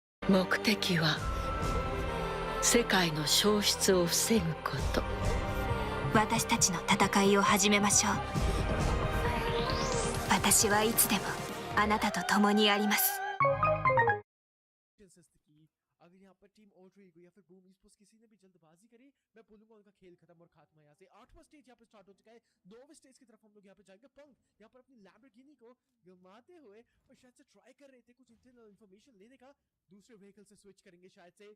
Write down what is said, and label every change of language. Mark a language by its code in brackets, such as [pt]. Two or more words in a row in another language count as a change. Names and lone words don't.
[ja] 目的は世界の消失を防ぐこと。私たちの戦いを始めましょう。私はいつでもあなたと共にあります。 [hi] अगर यहाँ पर टीम ऑल्ट्रेगो या फिर बूम ईस्पोर्ट्स किसी ने भी जल्दबाजी करी, मैं बोलूंगा उनका खेल खत्म और खात्मा यहाँ से। 8वां स्टेज यहाँ पे स्टार्ट हो चुका है। 9वें स्टेज की तरफ हम लोग यहाँ पे जाएंगे। पंक यहाँ पर अपनी लैम्बोर्गिनी को घुमाते हुए और शायद से ट्राई कर रहे थे कुछ [en] internal information [hi] लेने का, दूसरे व्हीकल से स्विच करेंगे शायद से।